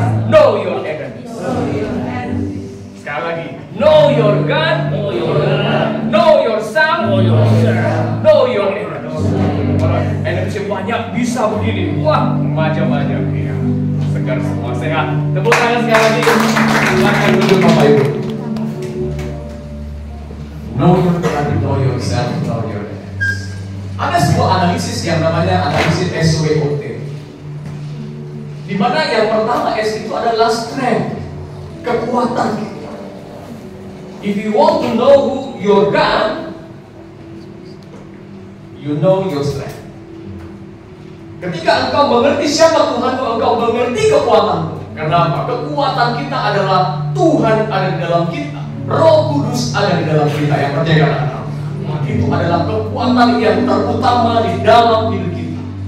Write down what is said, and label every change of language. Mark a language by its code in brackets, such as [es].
[en] Know your enemies. [id] Sekali lagi. [en] Know your God. Know yourself. Know your enemies. [id] Kalau enemies banyak bisa begini. Wah, macam-macam. Ya. Segar semua, sehat. Tepuk tangan sekali lagi. Silakan duduk Bapak Ibu. [en] Know your God, know yourself, know your enemies. [id] Ada sebuah analisis yang namanya analisis SWOT, di mana yang pertama S itu adalah strength, kekuatan kita. [en] If you want to know who your God, you know your strength. [id] Ketika engkau mengerti siapa Tuhanmu, engkau mengerti kekuatanmu. Karena apa? Kekuatan kita adalah Tuhan ada di dalam kita, Roh Kudus ada di dalam kita yang percaya anak. Itu adalah kekuatan yang terutama di dalam hidup kita.